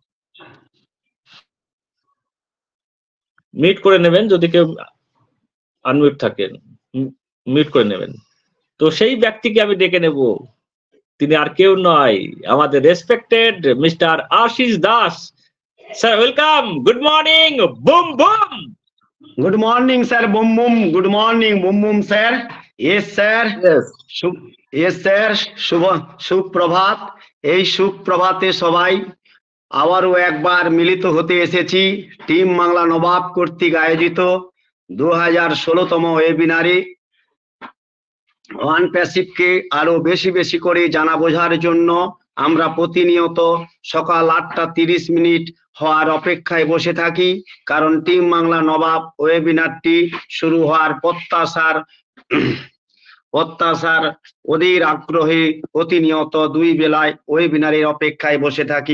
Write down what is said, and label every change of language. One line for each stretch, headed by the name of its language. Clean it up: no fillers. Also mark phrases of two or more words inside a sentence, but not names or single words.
Bangla: মিউট করে নেবেন যদি কেউ আনমিউট থাকেন, মিউট করে নেবেন। তো সেই ব্যক্তিকে আমি ডেকে নেব, তিনি আর কেউ নয়, আমাদের
English: respected mister
Bangla: আশিস দাস স্যার।
English: welcome, good morning, boom boom. good morning sir, boom boom. good morning boom boom sir. yes sir, yes sir, সুপ্রভাত।
Bangla: এই সুপ্রভাতে সবাই আবারও একবার মিলিত হতে এসেছি টিম বাংলা নবাব কর্তৃক আয়োজিত 2016তম ওয়েবিনারে ওয়ান প্যাসিভকে আরো বেশি করে জানা বোঝার জন্য আমরা প্রতিনিয়ত সকাল 8:30 হওয়ার অপেক্ষায় বসে থাকি, কারণ টিম বাংলা নবাব ওয়েবিনারটি শুরু হওয়ার প্রত্যাশার ওদের আগ্রহে প্রতিনিয়ত 2 বেলায় ওয়েবিনারের অপেক্ষায় বসে থাকি।